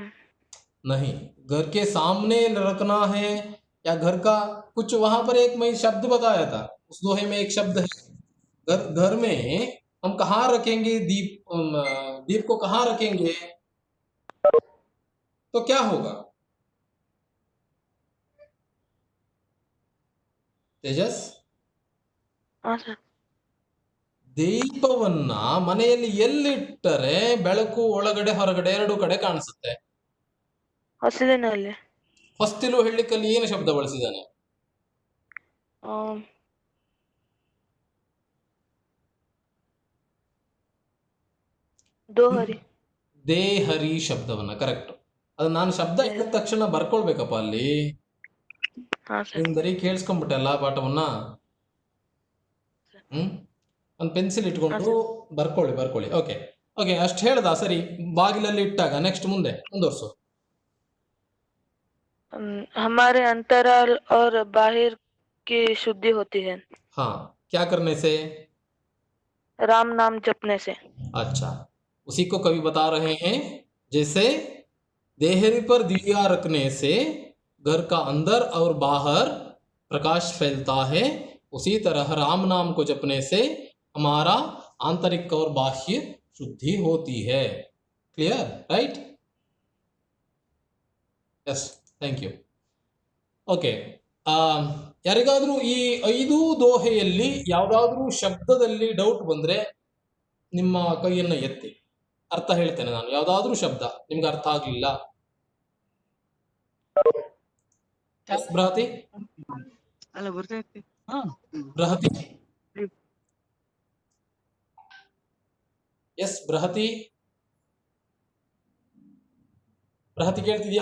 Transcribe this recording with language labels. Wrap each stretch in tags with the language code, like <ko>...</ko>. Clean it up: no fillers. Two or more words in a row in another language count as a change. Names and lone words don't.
<hi>नहीं, घर के सामने रखना है या घर का कुछ, वहां पर एक मैं शब्द बताया था उस दोहे में, एक शब्द है घर में हम कहाँ रखेंगे दीप को कहाँ रखेंगे तो क्या होगा? तेजस, हाँ सर.</hi> <kn>ದೀಪವನ್ನ ಮನೆಯಲ್ಲಿ ಎಲ್ಲಿಟ್ಟರೆ ಬೆಳಕು ಒಳಗಡೆ ಹೊರಗಡೆ ಎರಡು ಕಡೆ ಕಾಣಿಸುತ್ತೆ? ಹೊಸದಿನಲ್ಲಿ. ಹೊಸ್ತಿಲು ಹೇಳಲಿಕ್ಕಲ್ಲಿ ಏನು ಶಬ್ದ ಬಳಸಿದ್ದಾನೆ? ದೋಹರಿ. ದೇಹರಿ ಶಬ್ದವನ್ನ, ಕರೆಕ್ಟ್. ಅದು ನಾನು ಶಬ್ದ ಹೇಳಿದ ತಕ್ಷಣ ಬರ್ಕೊಳ್ಬೇಕಪ್ಪ ಅಲ್ಲಿ. ಹಾ ಸರ್. ನೀನ್ ಬರೀ ಕೇಳಿಸ್ಕೊಂಡ್ಬಿಟ್ಟಲ್ಲ ಪಾಠವನ್ನ. ಒಂದು ಪೆನ್ಸಿಲ್ ಇಟ್ಕೊಂಡು ಬರ್ಕೊಳ್ಳಿ.</kn> <en>okay okay,</en> <kn>ಅಷ್ಟು ಹೇಳ್ದ ಸರಿ. ಬಾಗಿಲಲ್ಲಿ ಇಟ್ಟಾಗ ನೆಕ್ಸ್ಟ್ ಮುಂದುವರ್ಸು.</kn> <hi>हमारे अंतराल और बाहिर की शुद्धि होती है। हाँ, क्या करने से? राम नाम जपने से। अच्छा, उसी को कवि बता रहे हैं, जैसे देहरी पर दिया रखने से घर का अंदर और बाहर प्रकाश फैलता है, उसी तरह राम नाम को जपने से हमारा आंतरिक और बाह्य शुद्धि होती है.</hi> <en>clear? right? yes, thank you.</en> <kn>ಓಕೆ, ಯಾರಿಗಾದ್ರೂ ಈ 5 ದೋಹೆಯಲ್ಲಿ ಯಾವುದಾದ್ರೂ ಶಬ್ದದಲ್ಲಿ ಡೌಟ್ ಬಂದ್ರೆ ನಿಮ್ಮ ಕೈಯನ್ನು ಎತ್ತಿ. ಅರ್ಥ ಹೇಳ್ತೇನೆ ನಾನು. ಯಾವುದಾದ್ರೂ ಶಬ್ದ ನಿಮ್ಗೆ ಅರ್ಥ ಆಗ್ಲಿಲ್ಲ. ಬೃಹತಿ ಬೃಹತಿ ಎಸ್ ಬೃಹತಿ ಬೃಹತಿ ಕೇಳ್ತಿದ್ಯಾ?</kn>